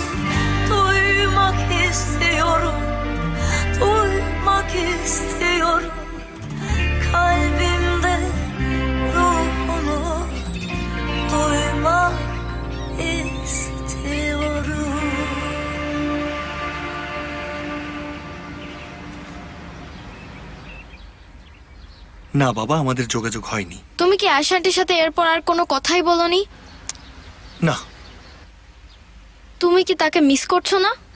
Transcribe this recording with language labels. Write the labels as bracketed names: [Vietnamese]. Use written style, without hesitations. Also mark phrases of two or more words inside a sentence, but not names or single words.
[Turkish] Duymak istiyorum, duymak istiyorum. Kalbimde ruhunu duymak istiyorum. [Bangla] না বাবা, আমাদের যোগাযোগ হয়নি। তুমি কি আশান্টির সাথে এরপর আর কোনো কথাই বলনি? না, তুমি কি তাকে মিস করছো না?